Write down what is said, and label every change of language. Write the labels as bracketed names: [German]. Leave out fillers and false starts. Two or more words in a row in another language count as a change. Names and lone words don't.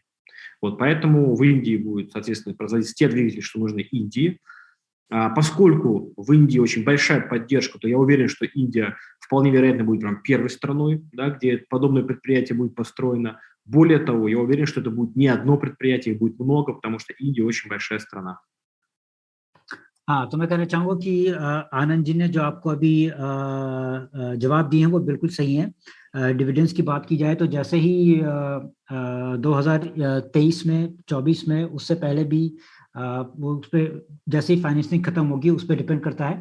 [Russian] Вот, поэтому в Индии будет, соответственно, производиться те двигатели, что нужны Индии. Поскольку в Индии очень большая поддержка, то я уверен, что Индия вполне вероятно будет прям первой страной, да, где подобное предприятие будет построено. Более того, я уверен, что это будет не одно предприятие, их будет много, потому что Индия очень большая страна. [Hindi] हाँ, तो मैं कहना चाहूँगा कि आनंद जी ने जो आपको अभी जवाब दिए हैं वो बिल्कुल सही हैं। डिविडेंड्स की बात की जाए तो जैसे ही 2023 में 24 में उससे पहले भी वो उस पर जैसे ही फाइनेंसिंग खत्म होगी उस पर डिपेंड करता है।